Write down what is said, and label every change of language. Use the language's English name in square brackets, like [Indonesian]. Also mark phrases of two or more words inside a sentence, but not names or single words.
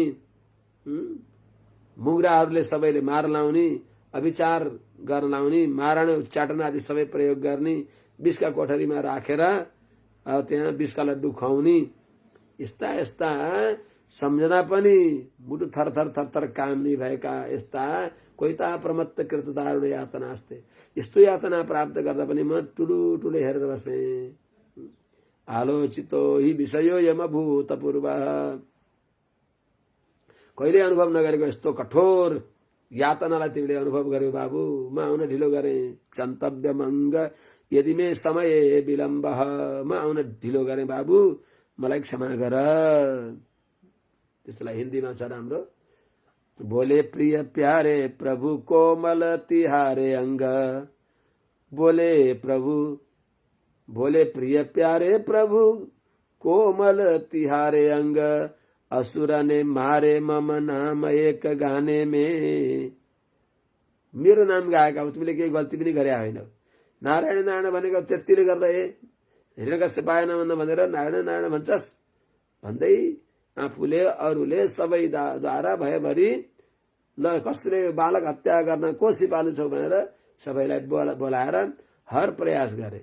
[Nepali] मुग्राहरूले सबैले मार लाउने, अभिचार गर्न लाउने, मारण उच्चाटन आदि सबै प्रयोग गर्ने, विषका कोठरीमा राखेर त्यहाँ विषका लड्डु खुवाउने, यस्ता यस्ता सम्झना पनि मुटु थरथर थरथर काम्ने भएका यस्ता [Sanskrit] क्वैता प्रमत्त कृत दारुण यातनास्ते, [Nepali] यस्तो यातना प्राप्त गर्दा पनि म ठुलो ठुलो हेरेर बसेँ। [Sanskrit] आलोचितो हि विषयो यमभूत पूर्वः, [Nepali] कहिले अनुभव नगरेको यस्तो कठोर यातनालाई तिमीले अनुभव गर्यौ बाबु, म आउन ढिलो गरेँ। [Sanskrit] क्षन्तव्यमंग यदि मे समय विलम्बः, [Nepali] म आउन ढिलो गरेँ बाबु, मलाई क्षमा गर। त्यसलाई हिन्दीमा छ राम्रो। [Hindi] बोले प्रिय प्यारे प्रभु कोमल तिहारे अंग, बोले प्रिय प्यारे प्रभु कोमल तिहारे अंग, असुर ने मारे मम नाम एक गाने में। [Nepali] मेरो नाम गाएका हो, तिमीले केही गल्ती पनि गरे होइन। नारायण नारायण भनेको त्यतिले गर्दा [Sanskrit] हिरण्यकश्यपाय नमः [Nepali] भनेर नारायण नारायण भन्छस् भन्दै आफूले अरूले सबैद्वारा भयभरि ल कसले बालक हत्या गर्न को सिपालु छौ भनेर सबैलाई बोलाएर हर प्रयास गरे।